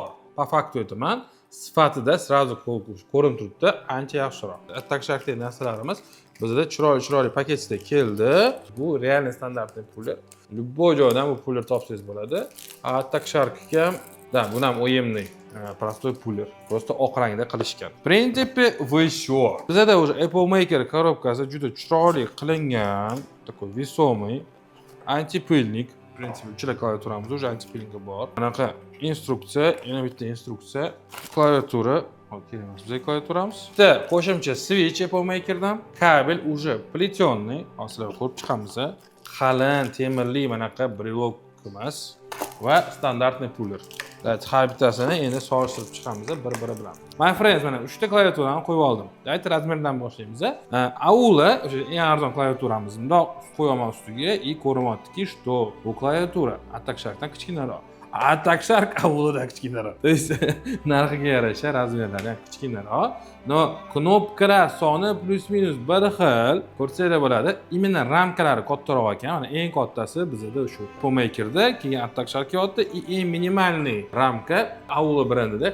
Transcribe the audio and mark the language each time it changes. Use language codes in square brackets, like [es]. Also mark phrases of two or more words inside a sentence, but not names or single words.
[uz] Po faktu aytaman, sifatida сразу ko'rinib turibdi, ancha yaxshiroq. Attack Sharkdagi narsalarimiz bizda chiroyli paketda keldi. Bu реальный standartli puller. Любой joydan bu puller topsangiz bo'ladi. Attack Sharkga da, bu ham o'yimli prostoy puller. Просто oq rangda qilishgan. [ru] Принципе, еще. [uz] Bizda уже Apple Maker korobkasi juda chiroyli qilingan, [ru] такой весомый antipilnik. В принципе, [uz] uchala klaviaturamiz уже antipilniki bor. Bunaqa instruksiya, yana bitta instruksiya, klaviatura, kelamiz bizga klaviaturamiz. Bitta qo'shimcha switch Apple Makerdan, kabel [ru] уже плетённый, [uz] hozirlar ko'rib chiqamiz. Qalin temirli bunaqa brelok emas va standartniy puller. Har bittasini endi solishtirib chiqamiz bir-biri bilan. [en] My friends, [uz] mana 3 ta klaviaturani qo'yib oldim. Davайте razmerdan boshlaymiz. Aula o'sha eng arzon klaviaturamiz. Bundoq qo'yaman ustiga и ko'ryaptiki, что bu klaviatura Attack Sharkdan kichkinaroq. Atak Shark avvalida kichkinaroq. То есть narxiga yarasha razmerlari ham kichkinaroq. No, knopkalar soni plus-minus bir xil. Ko'rsanglar bo'ladi. Imенно ramkalari kattaroq ekan. Mana eng kattasi bizda shu Pomakerda, keyin Atak Shark yo'qda, eng minimalniy ramka Avlo brendida.